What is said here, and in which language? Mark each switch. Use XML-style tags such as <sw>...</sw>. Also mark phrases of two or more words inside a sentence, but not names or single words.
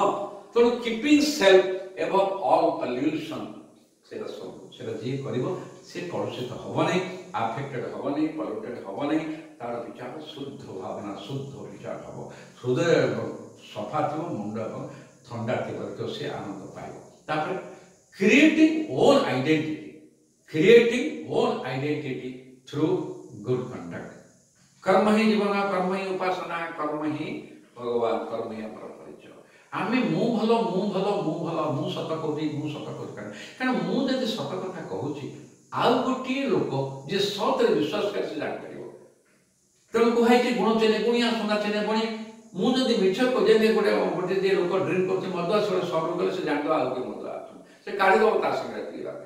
<or>ତେଣୁ</or> <en>keeping self above all pollution,</en> <or>ସେଟା ଯିଏ କରିବ ସେ କଳୁଷିତ ହବ ନାହିଁ, ଆଫେକ୍ଟେଡ୍ ହବ ନାହିଁ, ପଲ୍ୟୁଟେଡ୍ ହବ ନାହିଁ। ତାର ବିଚାର ଶୁଦ୍ଧ ଭାବନା, ଶୁଦ୍ଧ ବିଚାର ହବ, ହୃଦୟ ସଫା ଥିବ, ମୁଣ୍ଡ ଏବଂ ଥଣ୍ଡା ଥିବ, ତ ସେ ଆନନ୍ଦ ପାଇବ।</or> <en>ତାପରେ creating own identity through good conduct.</en> <hi>कर्म ही जीवन, कर्म ही उपासना, कर्म ही भगवान, कर्म ही</hi> <or>ଆମର ପରିଚୟ। ଆମେ ମୁଁ ଭଲ, ମୁଁ ସତ କହୁଛି, କାରଣ ମୁଁ ଯଦି ସତ କଥା କହୁଛି, ଆଉ ଗୋଟିଏ ଲୋକ ଯିଏ ସତରେ ବିଶ୍ୱାସ କରେ ସେ ଜାଣିପାରିବ। ତେଣୁ କୁହାଯାଇଛି ଗୁଣ ଚିହ୍ନେ ଗୁଣିଆ, ସୁନା ଚିହ୍ନେ ବଣିଆ। ମୁଁ ଯଦି ମିଛ କହୁଛି, ଗୋଟେ ଯିଏ ଲୋକ ଡ୍ରିଙ୍କ କରୁଛି, ମଦ ଆସିଲେ ସର୍ଭ କଲେ, ସେ ଜାଣିବ ଆଉ କିଏ ମଦ ଆସୁଛି, ସେ କାଢ଼ିଦେବ ତା ସାଙ୍ଗରେ ପିଇବା ପାଇଁ।</or>